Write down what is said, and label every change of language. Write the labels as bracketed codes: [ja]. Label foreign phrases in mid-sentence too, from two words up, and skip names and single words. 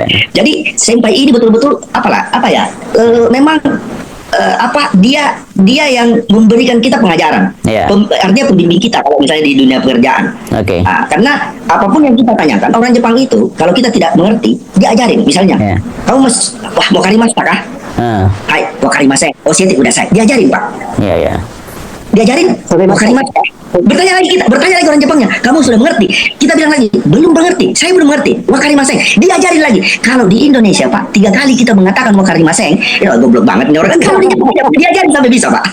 [id] Jadi senpai ini betul-betul memang dia yang memberikan kita pengajaran. Yeah. Artinya pembimbing kita kalau misalnya di dunia pekerjaan. Oke. Karena apapun yang kita tanyakan orang Jepang itu kalau kita tidak mengerti dia ajarin misalnya. Yeah. Kamu wakarimashita kah? [ja] はい、わかりません。教えてください. [id] Diajarin, Pak. Iya, iya. Diajarin wakarimashita. Bertanya lagi orang Jepangnya, kamu sudah mengerti? Kita bilang lagi, belum mengerti. Saya belum mengerti. Wakarimasen. Diajarin lagi. Kalau di Indonesia, Pak, 3 kali kita mengatakan wakarimasen, ya goblok banget nih orang. Kalau di Jepang diajarin sampai bisa, Pak.